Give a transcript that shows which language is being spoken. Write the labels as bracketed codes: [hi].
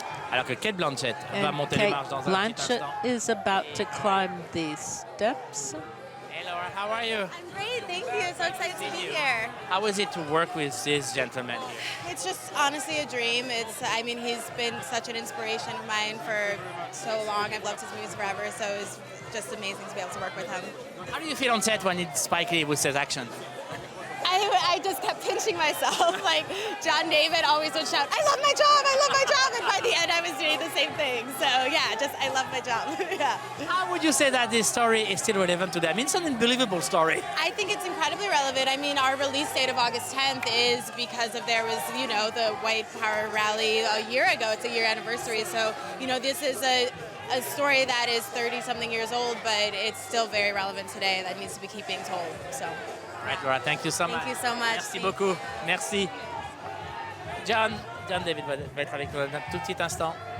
[fr] Alors que Kate Blanchett va monter les marches dans un petit instant. [en] Is about to climb these steps. Hey Laura, how are you? I'm great, thank you. So excited to be here. How is it to work with this gentleman here? It's just honestly a dream. I mean, he's been such an inspiration of mine for so long. I've loved his movies forever, so it's just amazing to be able to work with him. How do you feel on set when it's Spike Lee who says action? I just kept pinching myself. Like John David always would shout, "I love my job, I love my job," and by the end I was doing the same thing. So yeah, just I love my job. Yeah. How would you say that this story is still relevant today? I mean, it's an unbelievable story. I think it's incredibly relevant. I mean, our release date of August 10th is because of there was, you know, the White Power rally a year ago. It's a year anniversary. So, you know, this is a story that is 30-something years old, but it's still very relevant today. That needs to be keep being told. So. All right, Laura, thank you so much. Thank you so much. [fr] Merci beaucoup. Merci. John David va être avec nous dans un tout petit instant.